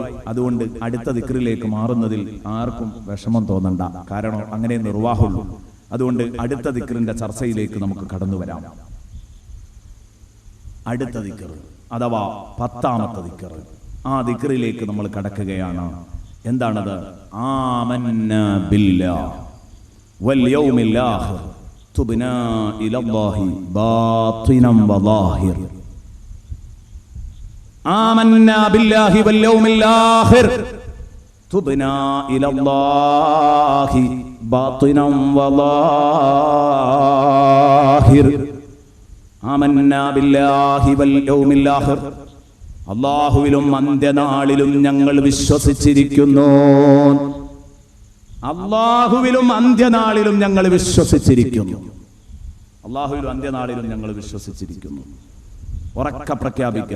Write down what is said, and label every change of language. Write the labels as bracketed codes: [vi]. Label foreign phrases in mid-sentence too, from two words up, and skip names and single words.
[ml] അതുകൊണ്ട് അടുത്ത ദിക്റിലേക്ക് മാറുന്നതിൽ ആർക്കും വിഷമം തോന്നണ്ട, കാരണം അങ്ങനെ നിർവാഹമുള്ളൂ. അതുകൊണ്ട് അടുത്ത ദിക്റിന്റെ ചർച്ചയിലേക്ക് നമുക്ക് കടന്നു വരാം. അടുത്ത ദിക്ർ അഥവാ 10ാമത്തെ ദിക്ർ, ആ ദിക്റിലേക്ക് നമ്മൾ കടക്കുകയാണ്. [ar] എന്താണത്? آمنا بالله واليوم الآخر تبنا إلى الله باطنا وظاهر. آمنا بالله واليوم الآخر تبنا إلى الله باطنا وظاهر. آمنا بالله واليوم الآخر, [ml] അല്ലാഹുവിലും അന്ത്യനാളിലും ഞങ്ങൾ വിശ്വസിച്ചിരിക്കുന്നു. അല്ലാഹുവിലും അന്ത്യനാളിലും ഞങ്ങൾ വിശ്വസിച്ചിരിക്കുന്നു. അല്ലാഹുവിലും അന്ത്യനാളിലും ഞങ്ങൾ വിശ്വസിച്ചിരിക്കുന്നു. ഉറക്കെ പ്രഖ്യാപിക്കാൻ.